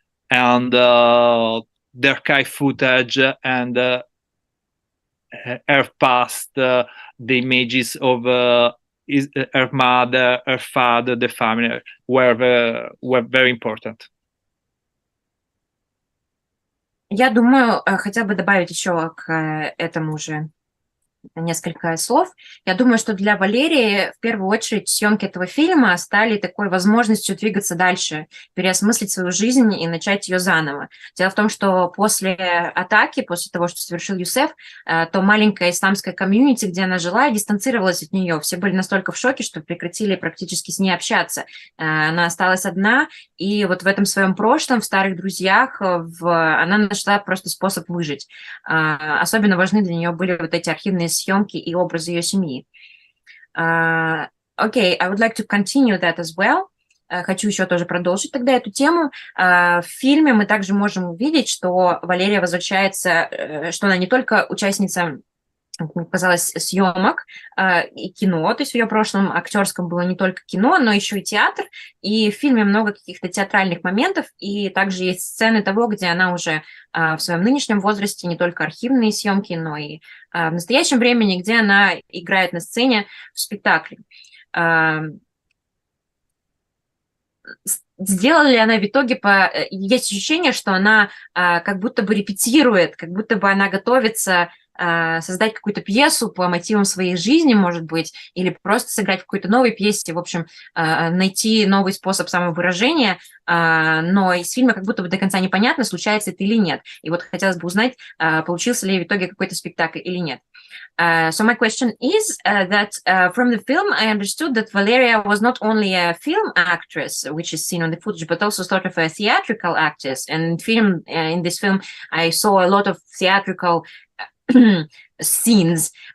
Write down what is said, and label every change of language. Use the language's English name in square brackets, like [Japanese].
[English] And the archive footage and her past, the images of her mother, her father, the family were very important. [Russian] Я думаю, хотел бы добавить еще к этому же несколько слов. Я думаю, что для Валерии в первую очередь съемки этого фильма стали такой возможностью двигаться дальше, переосмыслить свою жизнь и начать ее заново. Дело в том, что после атаки, после того, что совершил Юсеф, то маленькая исламская комьюнити, где она жила, дистанцировалась от нее. Все были настолько в шоке, что прекратили практически с ней общаться. Она осталась одна, и вот в этом своем прошлом, в старых друзьях, она нашла просто способ выжить. Особенно важны для нее были вот эти архивные съемки и образы ее семьи. [English] Okay, I would like to continue that as well. [Russian] Хочу еще тоже продолжить тогда эту тему. В фильме мы также можем увидеть, что Валерия возвращается, что она не только участница, как мне казалось, съемок и кино, то есть в ее прошлом актерском было не только кино, но еще и театр, и в фильме много каких-то театральных моментов, и также есть сцены того, где она уже в своем нынешнем возрасте, не только архивные съемки, но и в настоящем времени, где она играет на сцене в спектакле. Сделала ли она в итоге есть ощущение, что она как будто бы репетирует, как будто бы она готовится создать какую-то пьесу по мотивам своей жизни, может быть, или просто сыграть в какой-то новой пьесе, в общем, найти новый способ самовыражения, но из фильма как будто бы до конца непонятно, случается это или нет. И вот хотелось бы узнать, получился ли в итоге какой-то спектакль или нет. [English] So my question is that from the film, I understood that Valeria was not only a film actress, which is seen on the footage, but also sort of a theatrical actress. And in this film, I saw a lot of theatrical scenes.